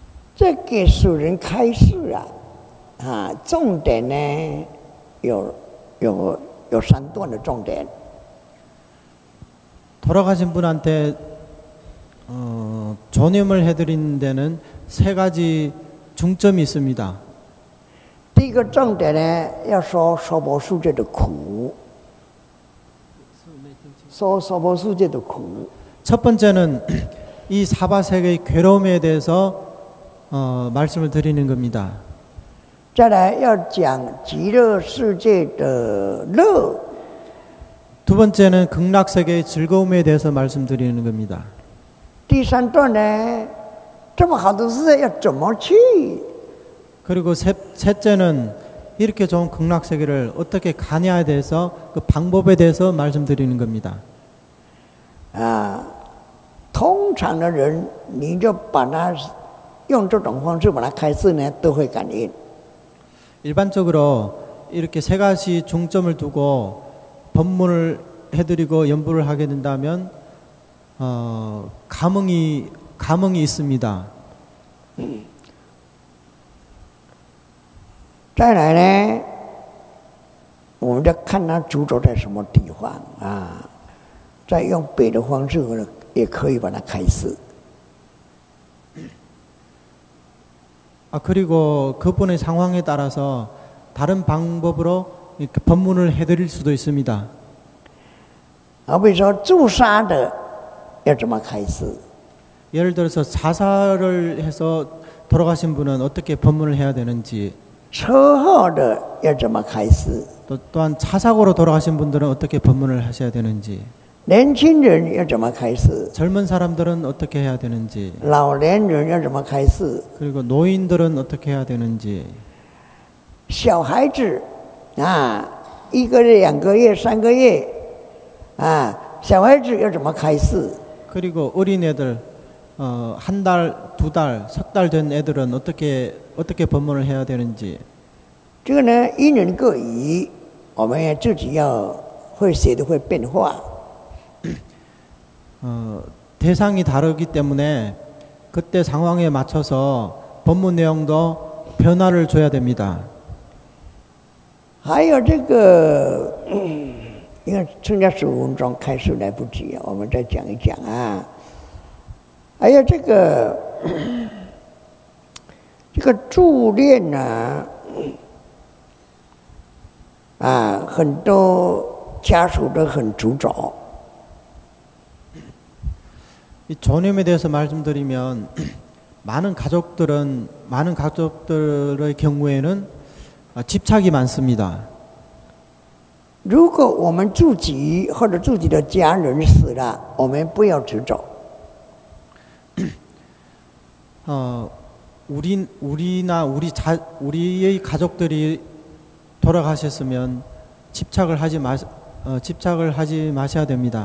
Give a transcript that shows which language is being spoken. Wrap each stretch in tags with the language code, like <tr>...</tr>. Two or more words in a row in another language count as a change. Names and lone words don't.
<zh>这给属人开示重点呢有三段的重点。</zh> <ko>돌아가신 분한테 전염을 해드리는 데는 세 가지 중점이 있습니다.</ko> <zh>第一个重点呢，要说娑婆世界的苦，说娑婆世界的苦。</zh> <ko>첫 번째는 이 사바세계의 괴로움에 대해서 말씀을 드리는 겁니다.</ko> <zh>再来要讲极乐世界的乐。</zh> <ko>두 번째는 극락세계의 즐거움에 대해서 말씀드리는 겁니다.</ko> <zh>第三段呢，这么好的世界要怎么去？</zh> <ko>그리고 셋째는 이렇게 좋은 극락세계를 어떻게 가냐에 대해서 그 방법에 대해서 말씀드리는 겁니다.</ko> <zh>通常的人，你就把它用这种方式把它开示呢，都会感应。</zh> <ko>일반적으로 이렇게 세 가지 중점을 두고 법문을 해드리고 연부를 하게 된다면 감흥이 있습니다.</ko> <zh>再来呢，我们就看他执着在什么地方再用别的方式也可以把它开示。</zh> <ko>그리고 그분의 상황에 따라서 다른 방법으로 법문을 해드릴 수도 있습니다.</ko> <zh>比如说自杀的要怎么开示？</zh> <ko>예를 들어서 자살을 해서 돌아가신 분은 어떻게 법문을 해야 되는지,</ko> <zh>车祸的要怎么开示？</zh> <ko>또한 차사고로 돌아가신 분들은 어떻게 법문을 하셔야 되는지,</ko> <zh>年轻人要怎么开示？</zh> <ko>젊은 사람들은 어떻게 해야 되는지,</ko> <zh>老年人要怎么开示？</zh> <ko>그리고 노인들은 어떻게 해야 되는지,</ko> <zh>小孩子1个月、2个月、3个月小孩子要怎么开示？</zh> <ko>그리고 어린애들 한 달, 2달, 3달 된 애들은 어떻게 법문을 해야 되는지.</ko> <zh>这个呢，因人各异，我们也自己要会写的会变化。</zh> <ko>대상이 다르기 때문에 그때 상황에 맞춰서 법문 내용도 변화를 줘야 됩니다.</ko> <zh>还有这个，因为剩下15分钟开始来不及，我们再讲一讲还有这个助念很多家属都很执着。</zh> <ko>이 전염에 대해서 말씀드리면 많은 가족들의 경우에는 집착이 많습니다.</ko> <zh>如果我们自己或者自己的家人死了，我们不要执着。</zh> <ko>우리의 가족들이 돌아가셨으면 집착을 하지 마셔야 됩니다.</ko>